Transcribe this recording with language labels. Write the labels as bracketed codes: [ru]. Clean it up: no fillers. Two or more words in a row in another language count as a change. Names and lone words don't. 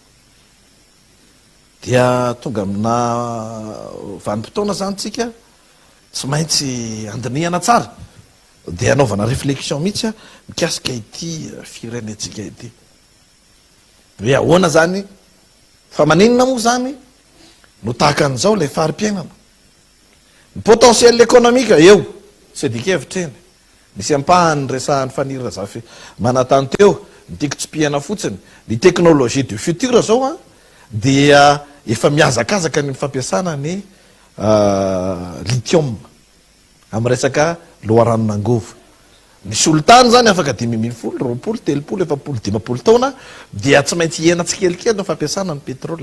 [mg] dia tonga amina vanim-potoana zany tsika tsy maintsy andinihana tsara de anaovana réflexion mihitsy mikasika ity firenetsika ity hoe ahoana zany fa maninona moa zany no tahaka an'izao lay fari-piainana. [fr] Ny potentiel économique [mg] eo tsy dikevitra eny, misy ampahany resahan'ny fanira zafy manatany teo nytiako tsipihana fotsiny ny [fr] technologie du futur [mg] zao dia efa miazakazaka ny fampiasana ny lithium amin'ny resaka loharanon'angovo. Ny solitany zany afaka 5,000, 20, 30, 40, 50 taona dia tsy maintsy hiena tsikelikely no fampiasana ny pétrole.